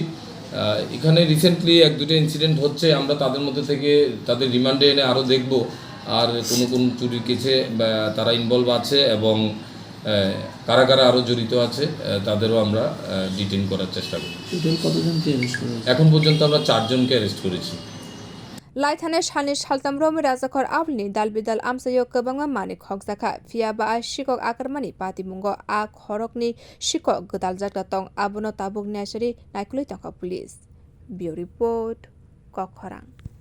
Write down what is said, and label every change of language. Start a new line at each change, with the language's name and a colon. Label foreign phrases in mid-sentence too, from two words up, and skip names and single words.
Bangla: এখানে রিসেন্টলি 1-2টা ইনসিডেন্ট হচ্ছে, আমরা তাদের মধ্যে থেকে তাদের রিমান্ডে এনে আরও দেখব আর কোন চুরির কেসে তারা ইনভলভ আছে এবং কারা কারা আরও জড়িত আছে তাদেরও আমরা ডিটেইন করার চেষ্টা করি। এখন পর্যন্ত আমরা 4 জনকে অ্যারেস্ট করেছি।
Kok Borok: लाइथाने सालनि सालताम रमि राजाखर आवलनि दालबिदाल आमसायो गोबांमा मानि खगजाखा फियाबा शिकक आकारमानि पातिमुंगो आ खरकनि शिकक गोदाल जाग्रा तं आबनो ताबुक नेसरि नायकुलै तंका पुलिस।
English: bureau report
Kok Borok: कखरां।